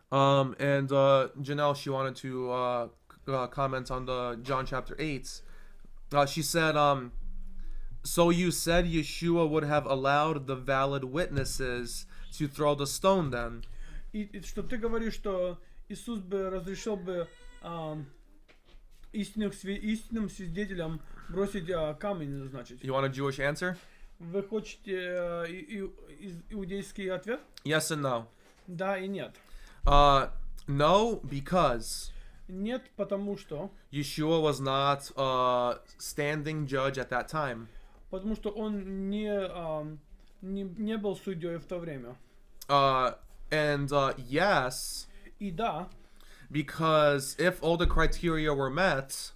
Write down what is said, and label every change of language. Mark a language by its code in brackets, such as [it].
[en] And Janelle, she wanted to comment on the John chapter 8. She said, so you said Yeshua would have allowed the valid witnesses to throw the stone then? [ru] И что ты говоришь, что Иисус бы разрешил бы истинным свидетелям бросить камень, значит. [en] You want a Jewish answer? [ru] Вы хотите иудейский ответ? [en] Yes and no. [ru] Да и нет. [en] No, because [ru] Нет, потому что [en] Yeshua was not a standing judge at that time. [ru] Потому что он не был судьей в то время. [en] And yes, [ru] И да, [en] because if all the criteria were met,